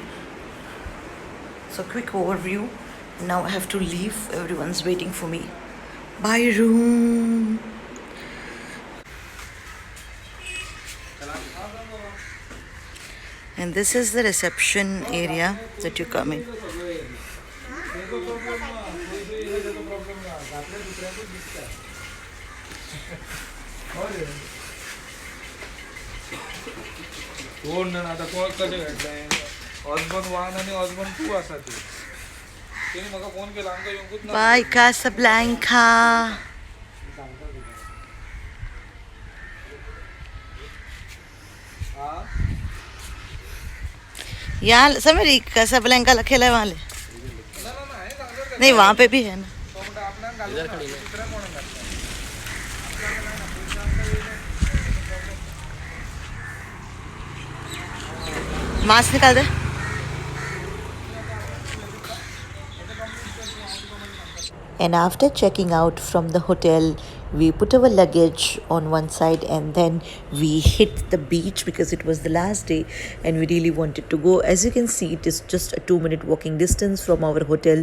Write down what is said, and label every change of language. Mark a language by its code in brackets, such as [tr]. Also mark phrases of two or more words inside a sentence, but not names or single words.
[en] So quick overview. Now I have to leave, everyone's waiting for me. Bye room. And this is the reception area that you come in. [kok] कोण ना आता कोण कशें घडलें हजबंड 1 आनी हजबंड 2 आसा ती तेणी म्हाका फोन केला आमकां येवंकूच ना [en] Bye Casablanca. हां [hi] यहाँ समझ Casablanca लिखेला है वहाँ ले. [kok] ना ना ना हे सांगतात [hi] नहीं वहाँ पे भी है ना. [kok] तो म्हणटा आपल्याक घालूं ना दुसऱ्या कोणाक घालता [hi] मास्क निकाल दे. [en] And after checking out from the hotel, we put our luggage on one side and then we hit the beach because it was the last day and we really wanted to go. As you can see, it is just a 2 minute walking distance from our hotel.